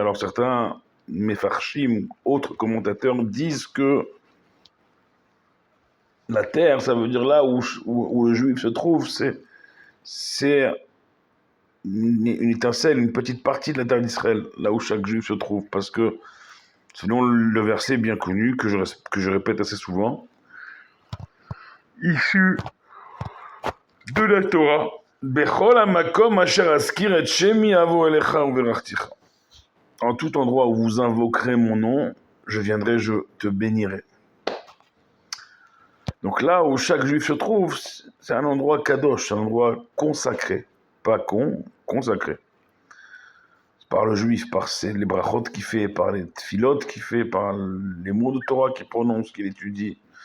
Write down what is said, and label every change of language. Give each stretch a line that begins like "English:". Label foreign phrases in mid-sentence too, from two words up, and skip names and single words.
French: Alors certains Mefarshim, autres commentateurs, disent que la terre, ça veut dire là où le juif se trouve, c'est une étincelle, une petite partie de la terre d'Israël, là où chaque juif se trouve. Parce que, selon le verset bien connu, que je répète assez souvent, issu de la Torah,
Hebrew: בכל המקום אשר אזכיר את שמי אבוא אליך וברכתיך.
French: En tout endroit où vous invoquerez mon nom, je viendrai, je te bénirai. Donc là où chaque juif se trouve, c'est un endroit kadosh, un endroit consacré. Pas consacré. Par le juif, par les brachot qu'il fait, par les tfilot qu'il fait, par les mots de Torah qu'il prononce, qu'il étudie.